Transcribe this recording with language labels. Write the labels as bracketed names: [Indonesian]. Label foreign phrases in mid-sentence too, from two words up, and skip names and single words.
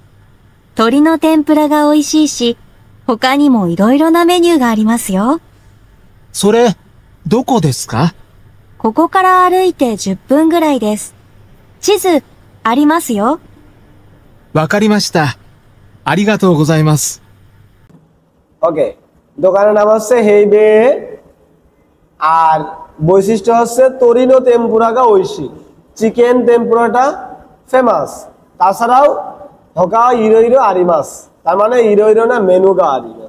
[Japanese] 鶏の天ぷらが美味しいし、他にもいろいろなメニューがありますよ。それ、どこですか？ここから歩いて10分ぐらいです。地図、ありますよ。わかりました。ありがとうございます。 [Bangla] ওকে, দোকানের নাম হচ্ছে হেইবে আর বৈশিষ্ট্য হচ্ছে [Japanese] 鶏の天ぷら 美味しい, [English] chicken tempura famous, [Bangla] তাছাড়াও [Japanese] 他 色々 あります, [Bangla] তার মানে [Japanese] 色々な メニューが あります.